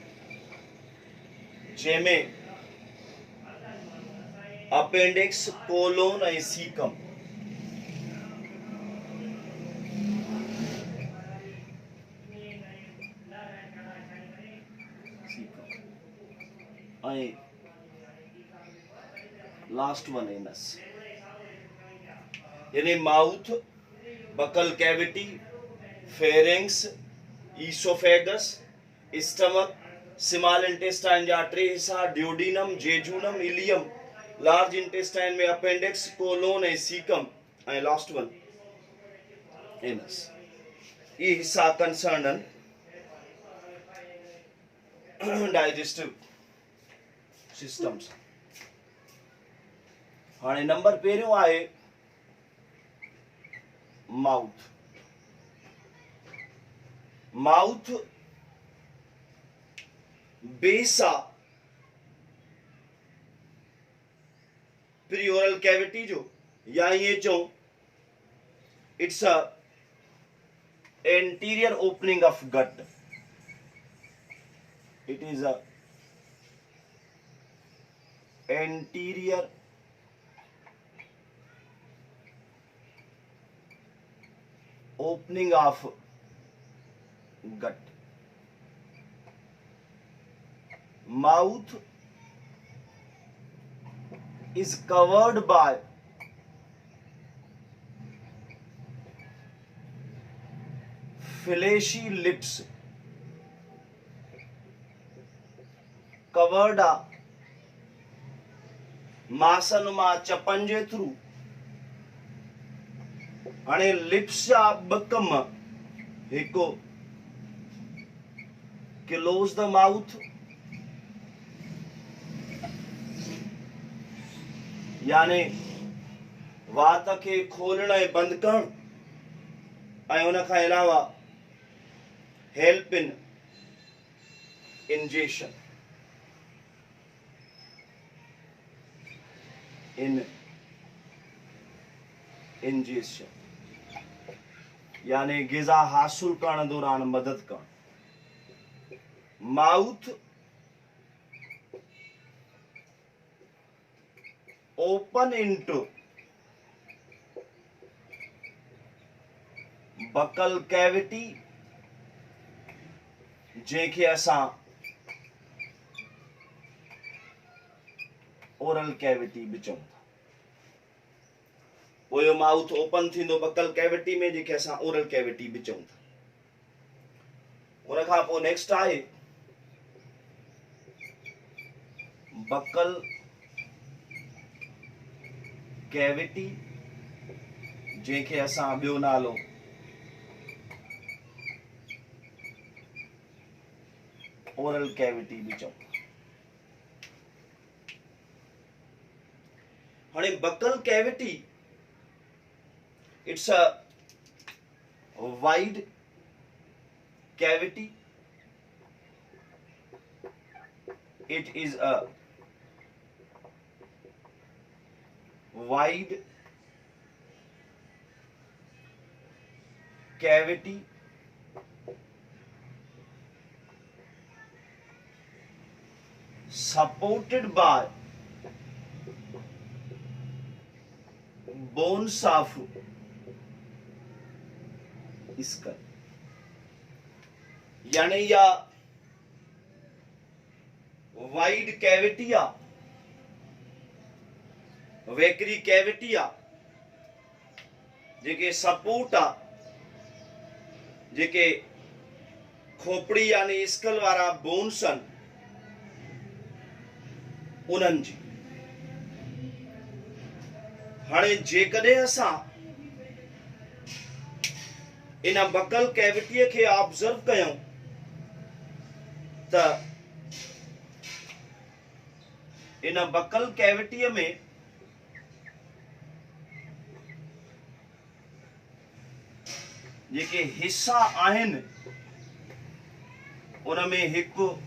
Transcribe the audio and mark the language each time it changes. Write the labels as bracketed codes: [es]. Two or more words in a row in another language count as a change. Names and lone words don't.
[sd] जंहिंमें अपेंडिक्स, कोलोन ऐं सीकम, ऐं [en] last one anus. यानी mouth, buccal cavity, pharynx, oesophagus, stomach, small intestine [sd] जा 3 हिस्सा [en] duodenum, jejunum, ileum, large intestine में appendix, colon ऐं सीकम ऐं last one anus. [sd] ये हिस्सा [en] concern digestive systems. [sd] हाणे नंबर पहिरियों आहे माउथ। [en] mouth base आहे preoral cavity [sd] जो, या ये चऊं [en] it's a anterior opening of gut. it is a anterior opening of gut. Mouth is covered by fleshy lips, covered [sd] मासनुमा चपन जे थ्रू। हाणे लिप्स जा ब कम, हिकु [en] close the mouth, [sd] यानी वात खे खोलण ऐं बंदि करणु, ऐं उन खां अलावा [en] help in ingestion, [sd] इंजेशन यानी ग़िज़ा हासिल करण दौरान मदद करण। [en] mouth open into buccal cavity, [sd] जंहिंखे असां [en] oral cavity [sd] भी चऊं था। पोयों [en] mouth open [sd] थींदो [en] buccal cavity [sd] में, जंहिंखे असां [en] oral cavity [sd] भी चऊं था। उन खां पोइ नेक्स्ट आहे [en] buccal cavity, [sd] जंहिंखे असां ॿियो नालो [en] oral cavity [sd] भी चऊं। [en] हाणे buccal cavity it's a wide cavity, it is a wide cavity supported by bones of skull। [sd] यानी या [en] wide cavity [sd] आ, वेकरी कैविटी आ, जेके सपोर्ट आ, जेके खोपड़ी यानी स्कल वारा बोन्स आहिनि उन्हनि जी। हाणे जेकॾहिं असां इन बकल कैविटीअ खे ऑब्जर्व कयूं त इन बकल कैविटीअ में जेके हिस्सा आहिनि उनमें हिकु